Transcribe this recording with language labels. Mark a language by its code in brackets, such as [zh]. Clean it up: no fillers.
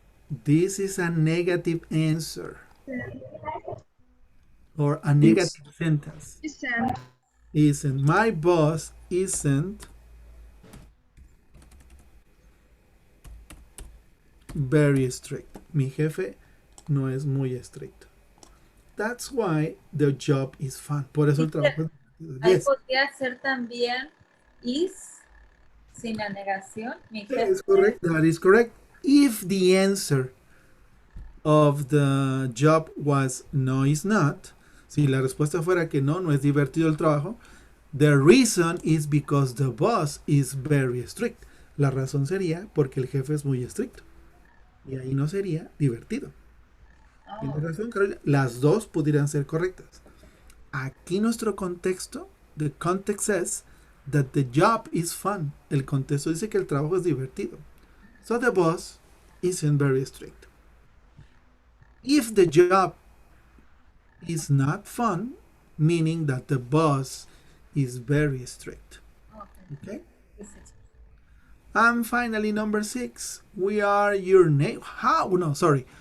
[en] This is a negative answer or a negative sentence. Isn't. Isn't. My boss isn't very strict. [es] Mi jefe no es muy estricto. [en] That's why the job is fun. [es] Por eso el trabajo. Ahí [en] Yes, [es] podría ser también is sin la negación. Mi [en] that [es] jefe [en] is correct. That is correct. If the answer of the job was no, it's not. [es] Si la respuesta fuera que no, no es divertido el trabajo. [en] The reason is because the boss is very strict. [es] La razón sería porque el jefe es muy estricto. Y ahí no sería divertido. Tienes razón, Carolina. Las dos pudieran ser correctas. Aquí nuestro contexto, [en] the context says that the job is fun. [es] El contexto dice que el trabajo es divertido. [en] So the boss isn't very strict. If the job is not fun, meaning that the boss is very strict. Okay? And finally, number 6, we are your neighbor. How? No, sorry.